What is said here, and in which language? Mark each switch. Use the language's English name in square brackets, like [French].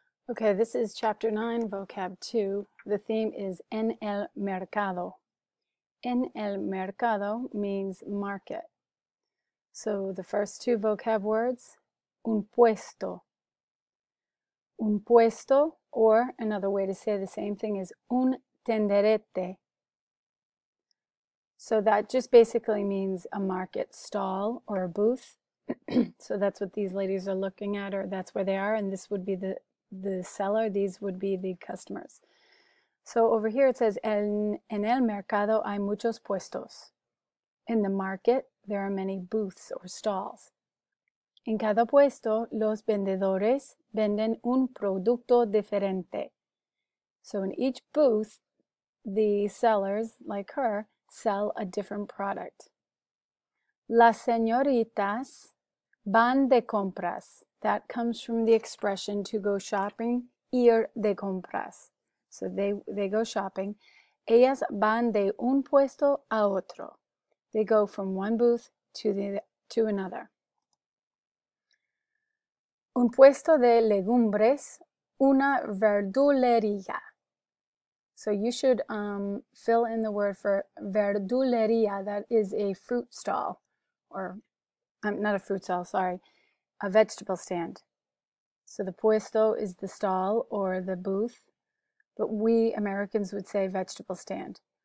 [English] Okay, this is Chapter 9, Vocab 2. The theme is [Spanish] en el mercado. En el mercado [English] means market. So the first two vocab words, un puesto. Un puesto, or another way to say the same thing is un tenderete. So that just basically means a market stall or a booth. So that's what these ladies are looking at, or that's where they are, and this would be the seller, these would be the customers. So over here it says, [Spanish] en el mercado hay muchos puestos. [English] In the market, there are many booths or stalls. [Spanish] En cada puesto, los vendedores venden un producto diferente. [English] So in each booth, the sellers, like her, sell a different product. [Spanish] Las señoritas van de compras. [English] That comes from the expression to go shopping, [Spanish] ir de compras. [English] So they go shopping. [Spanish] Ellas van de un puesto a otro. [English] They go from one booth to another. [Spanish] Un puesto de legumbres, una verdulería. [English] So you should fill in the word for verdulería. That is a fruit stall, or not a fruit stall, sorry, a vegetable stand. So the puesto is the stall or the booth, but we Americans would say vegetable stand.